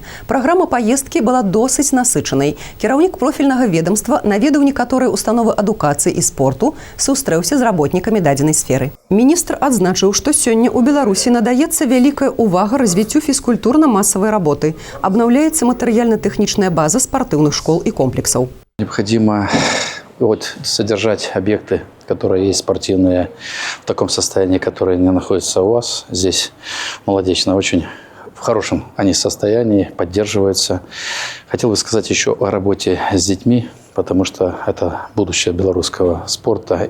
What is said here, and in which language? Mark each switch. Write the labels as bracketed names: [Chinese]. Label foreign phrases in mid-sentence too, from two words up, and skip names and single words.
[Belarusian] Праграма паездкі была досыць насычанай. Кіраўнік профільнага ведомства наведаў некаторыя установы адукацыі і спорту, сустрэўся з работнікамі дадзенай сферы. Міністр адзначыў, што сёння ў Беларусі надаецца вялікая увага развіццю фізкультурна-масавай работы. Абнаўляецца матэрыяльна-тэхнічная база спартыўных школ і комплексаў. [Russian] Необходимо содержать объекты, которые есть спортивные, в таком состоянии, которые не находятся у вас. Здесь Молодечно очень в хорошем они состоянии, поддерживаются. Хотел бы сказать еще о работе с детьми, потому что это будущее белорусского спорта.